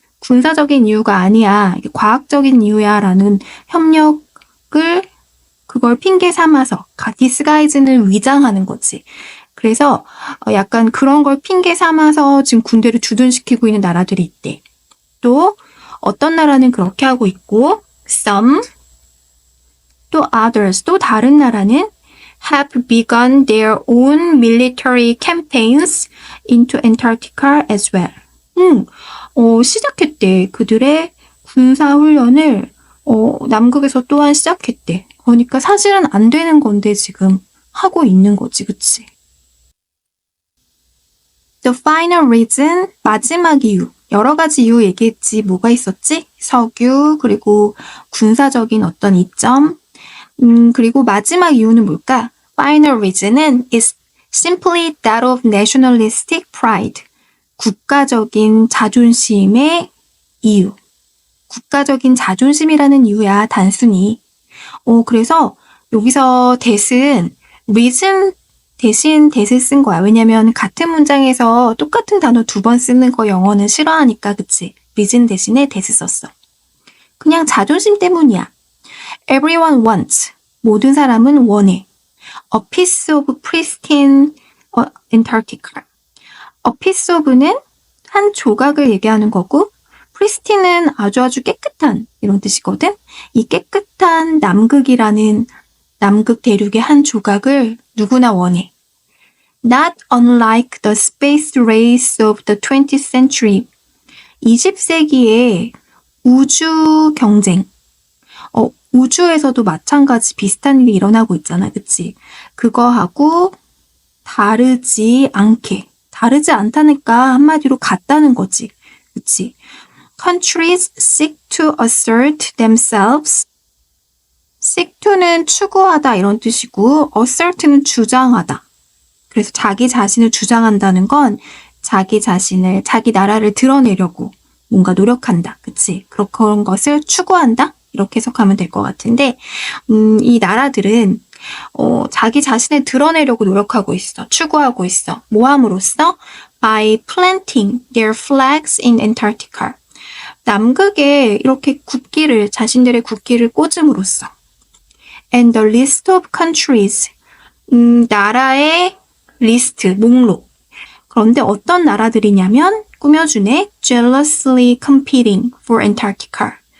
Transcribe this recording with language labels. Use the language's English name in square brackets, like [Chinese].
[Korean] 군사적인 이유가 아니야. 과학적인 이유야 라는 협력을 그걸 핑계 삼아서 디스가이즈는 위장하는 거지. 그래서 약간 그런 걸 핑계 삼아서 지금 군대를 주둔시키고 있는 나라들이 있대. 또 어떤 나라는 그렇게 하고 있고 [English] some 또 others [Korean] 또 다른 나라는 [English] have begun their own military campaigns into Antarctica as well. [Korean] 시작했대. 그들의 군사 훈련을 남극에서 또한 시작했대. 그러니까 사실은 안 되는 건데 지금 하고 있는 거지, 그치? [English] The final reason, [Korean] 마지막 이유. 여러 가지 이유 얘기했지. 뭐가 있었지? 석유, 그리고 군사적인 어떤 이점, 그리고 마지막 이유는 뭘까? [English] Final reason은 is simply that of nationalistic pride. [Korean] 국가적인 자존심의 이유. 국가적인 자존심이라는 이유야, 단순히. 그래서 여기서 that은 reason 대신 that을 쓴 거야. 왜냐면 같은 문장에서 똑같은 단어 2번 쓰는 거 영어는 싫어하니까, 그치? reason 대신에 that을 썼어. 그냥 자존심 때문이야. [English] Everyone wants. [Korean] 모든 사람은 원해. [English] A piece of pristine Antarctica. A piece of [Korean] 는 한 조각을 얘기하는 거고, pristine은 아주 깨끗한 이런 뜻이거든. 이 깨끗한 남극이라는 남극 대륙의 한 조각을 누구나 원해. [English] Not unlike the space race of the 20th century. [Korean] 20세기의 우주 경쟁. 우주에서도 마찬가지 비슷한 일이 일어나고 있잖아. 그치? 그거하고 다르지 않게. 다르지 않다니까 한마디로 같다는 거지. 그치? [English] Countries seek to assert themselves. [Korean] seek to는 추구하다 이런 뜻이고 assert는 주장하다. 그래서 자기 자신을 주장한다는 건 자기 자신을, 자기 나라를 드러내려고 뭔가 노력한다. 그치? 그런 것을 추구한다? 이렇게 해석하면 될 것 같은데, 이 나라들은, 자기 자신을 드러내려고 노력하고 있어. 추구하고 있어. 뭐 함으로써? [English] By planting their flags in Antarctica. [Korean] 남극에 이렇게 자신들의 국기를 꽂음으로써. [English] And the list of countries. [Korean] 나라의 리스트, 목록. 그런데 어떤 나라들이냐면 꾸며주네. [English] Jealously competing for Antarctica.